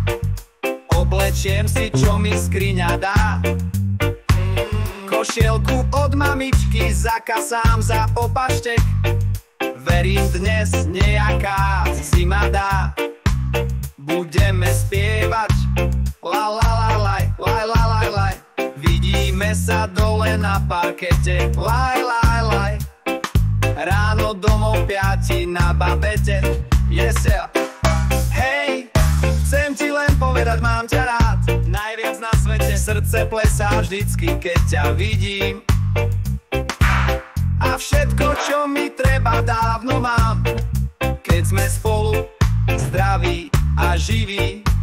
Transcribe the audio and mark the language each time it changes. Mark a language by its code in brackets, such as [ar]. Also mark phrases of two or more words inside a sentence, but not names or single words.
[sk] Oblečiem si, čo mi skriňa dá. Košielku od mamičky zakasám za opaštek. Verím, dnes nejaká zima dá. Budeme spievať la la la laj, laj la laj laj. Vidíme sa dole na parkete, laj laj laj. Ráno domov 5 na babete, [en] yes yeah. [sk] Hej, chcem ti len povedať, mám ťa rád najviac na svete. Srdce plesá vždycky, keď ťa vidím. A všetko, čo mi treba, dávno mám, keď sme spolu, zdraví a živí.